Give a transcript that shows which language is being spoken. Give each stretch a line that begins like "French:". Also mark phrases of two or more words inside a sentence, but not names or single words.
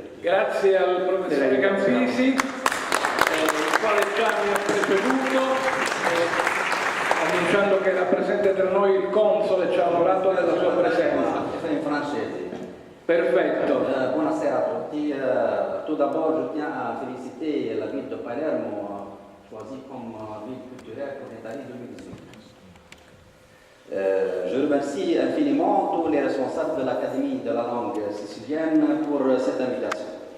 Italian: Grazie al professore Campisi, il quale già mi ha preceduto. Annunciando che era presente tra noi il console, ci ha onorato della sua presenza. In francese. Perfetto. Buonasera a tutti.
French: Tout d'abord, je tiens à féliciter la ville de Palermo, choisie comme ville culturelle pour l'année 2018. Je remercie infiniment tous les responsables de l'Académie de la langue sicilienne pour cette invitation.